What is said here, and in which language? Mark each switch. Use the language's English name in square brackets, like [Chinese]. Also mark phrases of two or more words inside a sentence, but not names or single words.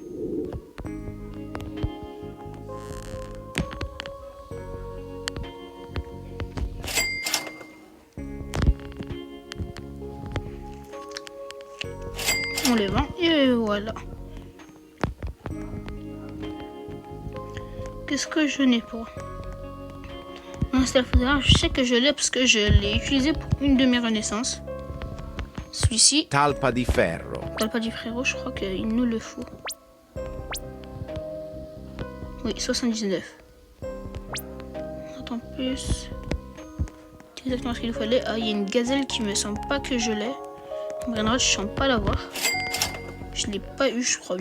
[French] On les vend et voilà. Qu'est-ce que je n'ai pas? Un stealth, je sais que je l'ai parce que je l'ai utilisé pour une de mes renaissances. Celui-ci, Talpa di ferro. Talpa di frérot, je crois qu'il nous le faut. Oui, 79. Attends plus. C'est exactement ce qu'il nous fallait. Ah, il y a une gazelle qui me semble pas que je l'ai. Brainrot, je sens pas l'avoir. Je l'ai pas eu, je crois bien.